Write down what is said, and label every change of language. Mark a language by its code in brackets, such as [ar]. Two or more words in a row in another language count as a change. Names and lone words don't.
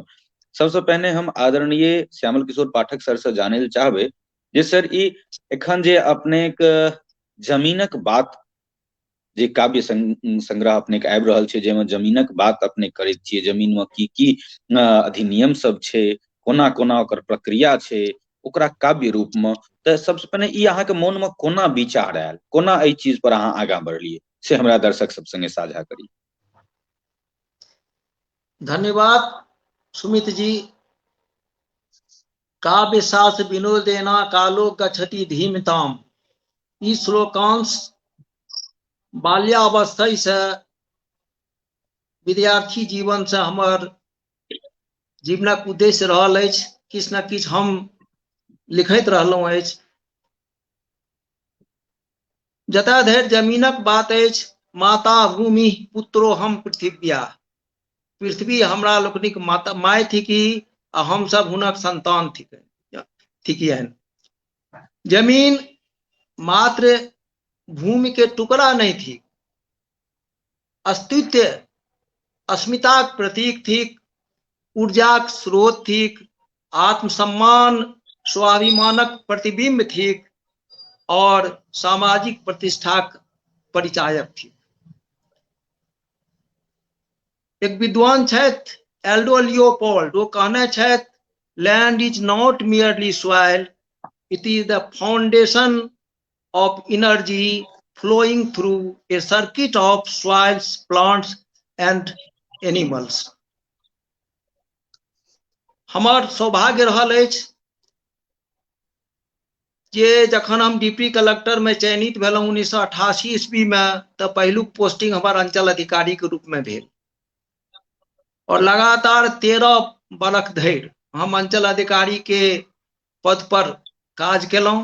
[mai] सबसे पहले हम आदरणीय श्यामल किशोर पाठक सर से जानै ले चाहबै जे सर ई एखन जे अपने के जमीनक बात जे काव्य संग्रह अपने के आबि रहल छै, जेमे जमीनक बात अपने करैत छियै, जमीन में की अधिनियम सब छै, कोना कोना ओकर प्रक्रिया छै, ओकरा काव्य रूप में, तऽ सबसे पहले ई अहाँ के मन में कोना विचार आयल, कोना एहि चीज पर अहाँ आगां बढ़लियै, से हमरा दर्शक सब संगे साझा करी। धन्यवाद सुमित जी। [sa] काव्य शास्त्र विनोदेना कालो गच्छति धीमताम, [mai] ई श्लोकांश बाल्यावस्था से विद्यार्थी जीवन से हमर जीवनक उद्देश्य रहल अछि, किछु न किछु हम लिखैत रहलहुँ अछि। जतऽ धरि जमीनक बात अछि, [sa] माता भूमि पुत्रो हम पृथिव्या, [mai] पृथ्वी हमरा लोकनिक माता माय थिकी आ हम सब हुनक संतान थिकियनि। जमीन मात्र भूमि के टुकड़ा नहीं थी, अस्तित्व अस्मिताक प्रतीक थीक, ऊर्जाक स्रोत थीक, आत्मसम्मान स्वाभिमानक प्रतिबिंब थीक और सामाजिक प्रतिष्ठाक परिचायक थी। एक विद्वान छथि एल्डो लियोपोल्ड, वो कहने छथि, [en] land is not merely soil, it is the foundation of energy flowing through a circuit of soils, plants and animals. [mai] हमार सौभाग्य रहल अछि जे जखन हम डिप्टी कलेक्टर में चयनित भेलहुँ 1988 ईस्वी में, तऽ पहिलुक पोस्टिंग हमार अंचल अधिकारी के रूप में भेल और लगातार 13 बरख धरि हम अंचल अधिकारी के पद पर काज केलहुँ।